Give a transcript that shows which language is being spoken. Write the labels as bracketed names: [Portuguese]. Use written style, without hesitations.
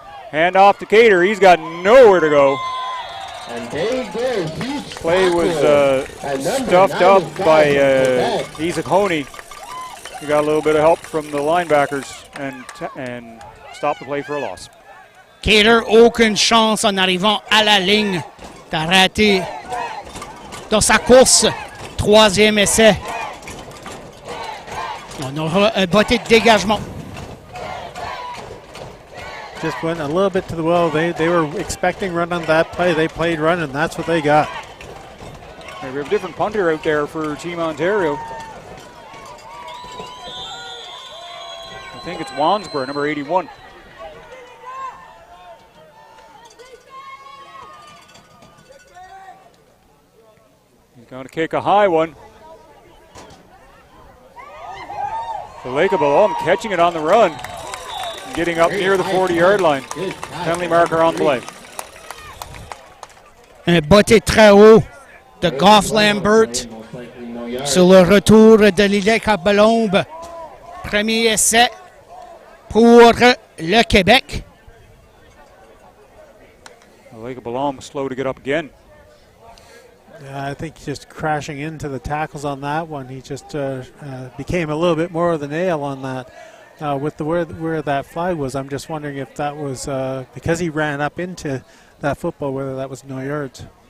[English] Hand off to Cater. He's got nowhere to go. And there you go. Huge Play was stuffed up by Isaac Honey. He got a little bit of help from the linebackers and stopped the play for a loss. [French] Cater, aucune chance en arrivant à la ligne. T'as raté dans sa course. Troisième essai. On aura un botté de dégagement. [English] Just went a little bit to the well. They were expecting run on that play. They played run, and that's what they got. We have a different punter out there for Team Ontario. I think it's Wansborough, number 81. He's going to kick a high one. The Lake of Balom catching it on the run. Getting up near the 40-yard line. Penalty marker on the play. [French] Un botté très haut de Goff Lambert sur le retour de l'Ilek à Balombe. Premier essai pour le Québec. [English] The Lake of Balom was slow to get up again. I think just crashing into the tackles on that one, he just became a little bit more of the nail on that. With the where that flag was, I'm just wondering if that was because he ran up into that football, whether that was no yards.